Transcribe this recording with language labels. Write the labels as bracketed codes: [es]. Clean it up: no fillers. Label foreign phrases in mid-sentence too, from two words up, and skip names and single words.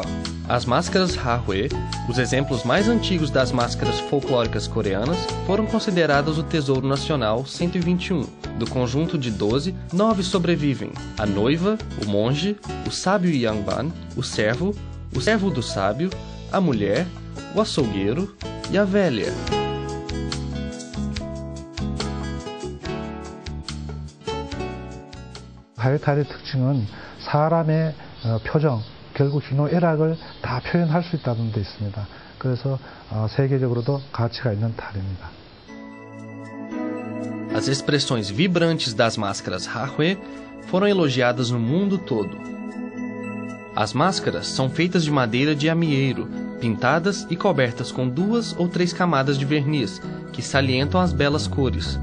[pt] As máscaras Hahue, os exemplos mais antigos das máscaras folclóricas coreanas, foram consideradas o tesouro nacional 121. Do conjunto de 12, 9 sobrevivem: a noiva, o monge, o sábio Yangban, o servo do sábio, a mulher, o açougueiro e a velha. [ko] 가요탈의 특징은 사람의 표정, 결국 희노애락을 다 표현할 수 있다는 데 있습니다. 그래서 세계적으로도 가치가 있는 탈입니다. [pt] As expressões vibrantes das máscaras Hahue foram elogiadas no mundo todo. As máscaras são feitas de madeira de amieiro, pintadas e cobertas com 2 ou 3 camadas de verniz, que salientam as belas cores.